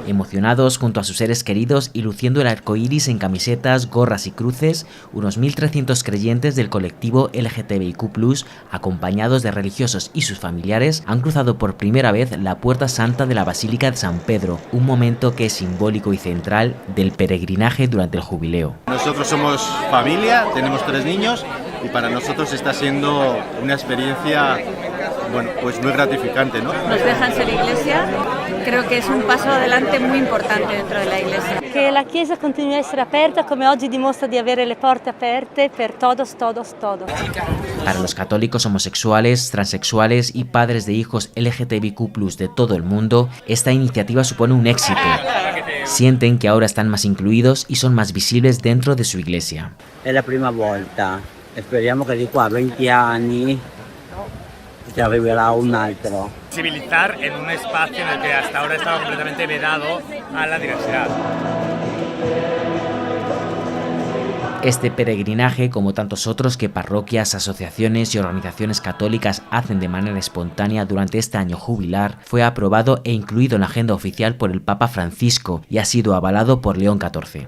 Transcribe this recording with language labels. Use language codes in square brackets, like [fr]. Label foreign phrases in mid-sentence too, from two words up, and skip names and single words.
[es] Emocionados junto a sus seres queridos y luciendo el arco iris en camisetas, gorras y cruces, unos 1.300 creyentes del colectivo LGTBIQ+, acompañados de religiosos y sus familiares, han cruzado por primera vez la Puerta Santa de la Basílica de San Pedro, un momento que es simbólico y central del peregrinaje durante el jubileo. Nosotros somos familia, tenemos 3 niños y para nosotros está siendo una experiencia, bueno, pues muy gratificante, ¿no? Nos dejan ser iglesia, creo que es un paso adelante muy importante dentro de la iglesia. [it] Che la Chiesa continui a essere aperta, come oggi dimostra di avere le porte aperte per todos. [es] Para los católicos homosexuales, transexuales y padres de hijos LGTBIQ+ de todo el mundo, esta iniciativa supone un éxito. Sienten que ahora están más incluidos y son más visibles dentro de su iglesia. [it] Es la prima volta. Speriamo che di qua a 20 anni ci arriverà un altro. [es] Civilizar en un espacio en el que hasta ahora estaba completamente vedado a la diversidad. Este peregrinaje, como tantos otros que parroquias, asociaciones y organizaciones católicas hacen de manera espontánea durante este año jubilar, fue aprobado e incluido en la agenda oficial por el Papa Francisco y ha sido avalado por León XIV.